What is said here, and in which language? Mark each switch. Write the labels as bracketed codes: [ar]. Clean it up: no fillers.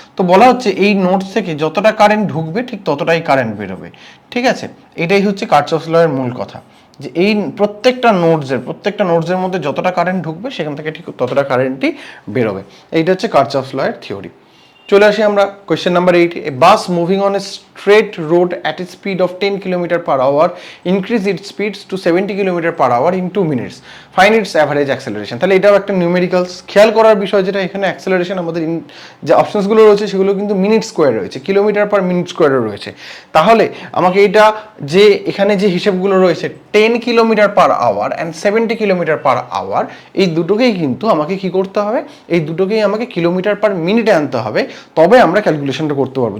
[bn] তো বলা হচ্ছে এই নোডস থেকে যতটা কারেন্ট ঢুকবে ঠিক ততটাই কারেন্ট বেরোবে। ঠিক আছে, এটাই হচ্ছে কার্চফস ল এর মূল কথা, যে এই প্রত্যেকটা নোডসের মধ্যে যতটা কারেন্ট ঢুকবে সেখান থেকে ঠিক ততটা কারেন্টই বেরোবে। এইটা হচ্ছে কার্চফস ল এর থিওরি। চলে আসি আমরা question number 8, [en] A bus moving on a freight road at a speed of 10 km per hour increase its speeds to 70 km per hour in 2 minutes. Find its average acceleration. [bn] তাহলে এটাও একটা numericals. খেয়াল করার বিষয় যেটা এখানে অ্যাক্সেলারেশন আমাদের যে অপশনসগুলো রয়েছে সেগুলো কিন্তু মিনিট স্কোয়ার রয়েছে, কিলোমিটার পার মিনিট স্কোয়ারও রয়েছে। তাহলে আমাকে এটা যে এখানে যে হিসেবগুলো রয়েছে 10 kilometre per hour and 70 kilometre per hour, এই দুটোকেই কিন্তু আমাকে কি করতে হবে, এই দুটোকেই আমাকে কিলোমিটার পার মিনিটে আনতে হবে, তবে আমরা ক্যালকুলেশনটা করতে পারবো।